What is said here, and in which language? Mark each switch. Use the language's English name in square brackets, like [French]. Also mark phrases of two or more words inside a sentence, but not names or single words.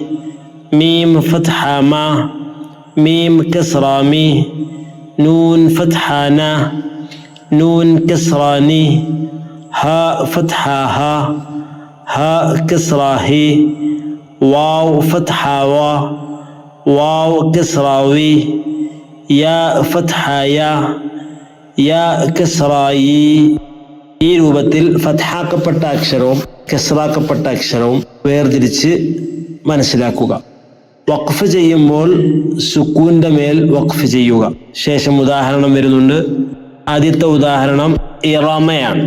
[Arabic] ميم فتح ما، ميم كسر مي، نون فتح نا، نون كسر ني، ها فتح ها، ها كسر هي، واو فتح وا، واو كسر وي، يا فتح يا، يا كسر يي. [Malayalam] ഈ രൂപത്തിൽ ഫത്ഹാക്കപ്പെട്ട അക്ഷരവും കസ്റാക്കപ്പെട്ട അക്ഷരവും വേർതിരിച്ച് മനസ്സിലാക്കുക. വഖഫ് ചെയ്യുമ്പോൾ സുക്കൂന്റെ മേൽ വഖഫ് ചെയ്യുക. ശേഷം ഉദാഹരണം വരുന്നുണ്ട്. ആദ്യത്തെ ഉദാഹരണം ഇറമയാണ്.